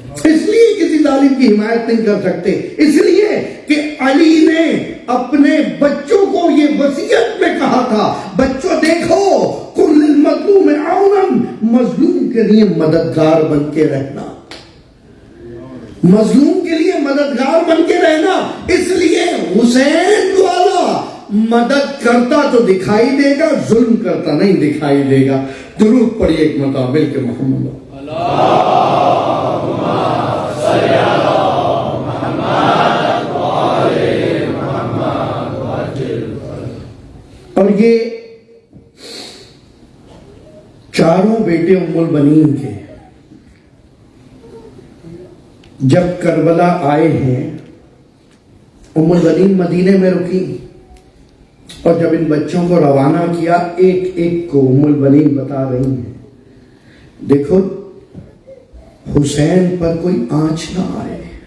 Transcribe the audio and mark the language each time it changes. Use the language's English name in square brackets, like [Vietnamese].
[Urdu] اس لیے کسی ظالم کی حمایت نہیں کر سکتے، اس لیے کہ علی نے اپنے بچوں کو یہ وصیت میں کہا تھا، بچوں دیکھو [Arabic] کن للمظلوم عونا، [Urdu] مظلوم کے لیے مددگار بن کے رہنا، مظلوم کے لیے مددگار بن کے رہنا. اس لیے حسین والا مدد کرتا تو دکھائی دے گا، ظلم کرتا نہیں دکھائی دے گا. درود پڑھیے ایک مطابل کے محمد [Arabic] اللہم صلی علی محمد وآل محمد وعجل. [Urdu] اور یہ چاروں بیٹے ام البنین کے جب کربلا آئے ہیں، ام البنین مدینے میں رکی، اور جب ان بچوں کو روانہ کیا ایک ایک کو ام البنین بتا رہی ہیں دیکھو حسین پر کوئی آنچ نہ آئے،